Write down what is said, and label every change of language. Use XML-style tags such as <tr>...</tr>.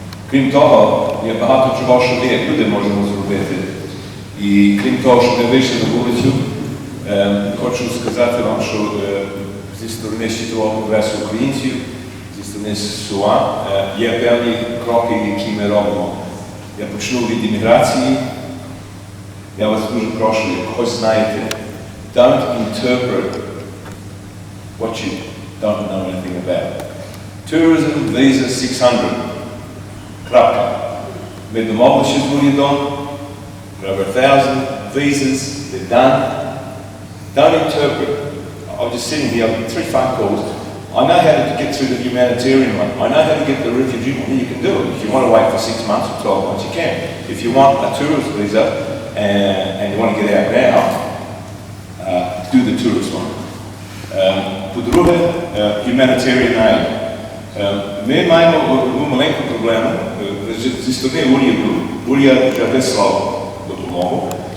<uk>Крім того, є багато чого, що ми, як люди, можемо зробити. І крім того, що ми вийшли на вулицю, хочу сказати вам, що зі сторони світового конгресу українців, зі сторони СУА, є певні кроки, які ми робимо. Я почну від імміграції. Я вас дуже прошу, як когось знаєте,</uk> <en>don't interpret what you don't know anything about. Tourism visa 600.</en> <uk>Крапка. Ми домовилися з урядом,</uk> <en>over 1,000 visas, they're done. Don't interpret. I was just sitting here, I got 3 phone calls. I know how to get through the humanitarian one. I know how to get the refugee one. You can do it. If you want to wait for 6 months or 12 months, you can. If you want a tourist visa and you want to get out now, do the tourist one.</en> <uk>По-друге,</uk> <en>humanitarian aid.</en> <uk>Ми маємо одну маленьку проблему. Зі сторони уряду. Уряд вже вислав допомогу.</uk>